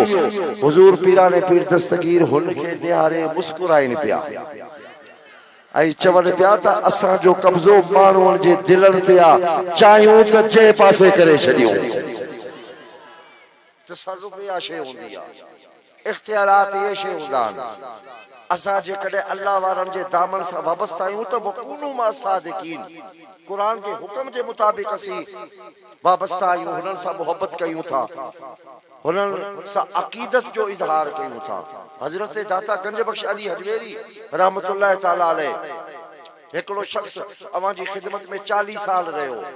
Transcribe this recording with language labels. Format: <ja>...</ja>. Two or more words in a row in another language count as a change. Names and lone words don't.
<sd>हुजूर पीराने पीर दस्तगीर हुनखे निहारे मुस्कुराइनि पिया ऐं चवनि पिया त असांजो कब्ज़ो माण्हुनि जे दिलनि ते आहे, चाहियूं त जंहिं पासे करे छॾियूं। तसर्रुफ़ इहा शइ हूंदी आहे, इख्तियारात इहे शइ हूंदा आहिनि। असां जेकॾहिं अल्लाह वारनि जे दामन सां वाबस्ता आहियूं त</sd> <ar>وكونوا مع الصادقين,</ar> <sd>क़ुरान जे हुक्म जे मुताबिक़ असीं वाबस्ता आहियूं, हुननि सां मोहबत कयूं था, हुननि सां अक़ीदत जो इज़हार कयूं था। हज़रत दाता गंज बख्श अली हजवेरी</sd> <ar>رحمة الله تعالى عليه,</ar> <sd>हिकिड़ो शख़्स अवां जी ख़िदमत में 40 साल रहियो।</sd>